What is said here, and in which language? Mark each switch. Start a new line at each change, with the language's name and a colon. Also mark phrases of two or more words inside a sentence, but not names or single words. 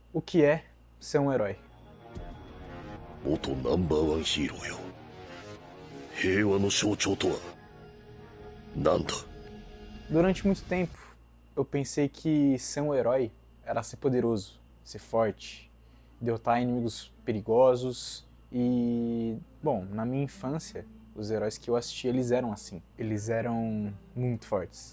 Portuguese: O que é ser um herói?
Japanese: 元ナンバーワンヒーローよ。平和の象徴とは何だ？
Portuguese: Durante muito tempo, eu pensei que ser um herói era ser poderoso, ser forte, derrotar inimigos perigosos e, bom, na minha infância, os heróis que eu assistia, eles eram assim. Eles eram muito fortes.